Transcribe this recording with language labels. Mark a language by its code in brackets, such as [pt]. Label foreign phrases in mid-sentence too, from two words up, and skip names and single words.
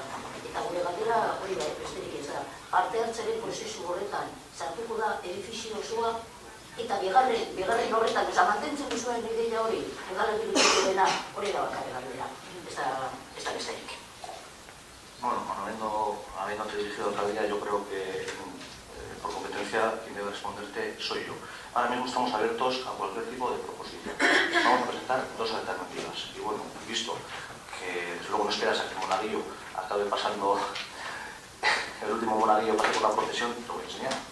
[eu] Eta gure galdera hori da, besterik ez da. Parte hartzaren prozesu horretan sartuko da edifizio osoa, eta bigarren horretan, mantentzen duzuen ideia hori, bigarren dena hori da bakarri galdera, ez da besterik. [es] Bueno, habiéndote dirigido otra vez, yo creo que por competencia quien debe responderte soy yo. Ahora mismo estamos abiertos a cualquier tipo de proposición. Vamos a presentar dos alternativas. Y bueno, visto que desde luego no esperas a que el monaguillo acabe pasando el último monaguillo pase por la procesión, te lo voy a enseñar.